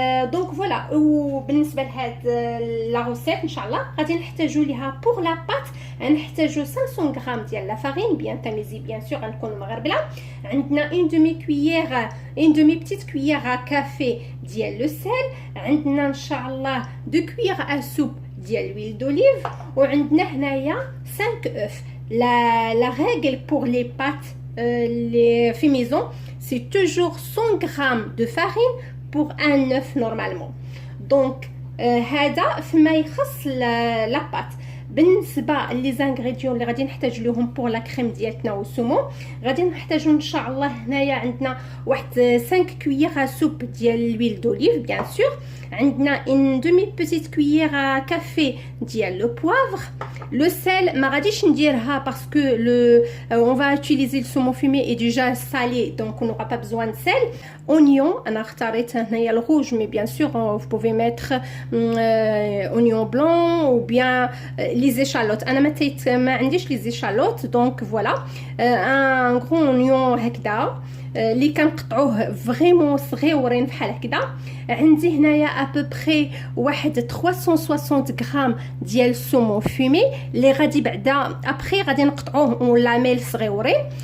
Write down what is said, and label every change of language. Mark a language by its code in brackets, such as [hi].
[ar] دونك فوالا، وبالنسبه لهاد لا غوسيت ان شاء الله غادي نحتاجو ليها بور لا بات نحتاجو 500 غرام ديال لا فارين بيان تاميزي، بيان سور غنكونوا مغربله. عندنا اون دومي كويير، اون دومي بتيت كويير كافي ديال لو سيل. عندنا ان شاء الله دو كويير ا سوب ديال l'huile d'olive، وعندنا هنايا 5 اوف. [fr] la règle pour les pâtes les fait maison, c'est toujours 100 grammes de farine pour un œuf normalement. [ar] Donc هذا فيما يخص لا بات. بالنسبه لي زانغريديون اللي غادي نحتاج لهم بور لا كريم ديالتنا والسومو، غادي نحتاجو ان شاء الله هنايا عندنا واحد 5 كويير سوب ديال l'huile d'olive بيان سور. عندنا [fr] une demi petite cuillère [ar] كافي ديال لو بوافر. لو سيل ما غاديش نديرها باسكو لو [fr] on va utiliser le saumon fumé est déjà salé, donc on n'aura pas besoin de sel. Oignon [ar] انا اختاريت هنايا الروج، [fr] mais bien sûr vous pouvez mettre oignon blanc ou bien les échalotes. [ar] انا ما عنديش les échalotes، [fr] donc voilà un gros oignon [ar] هكذا اللي كنقطعوه فريمون صغيورين بحال هكذا. عندي هنايا ابوبري واحد 360 غرام ديال السومون فومي اللي غادي بعدا ابري غادي نقطعوه ولا ميل صغيورين.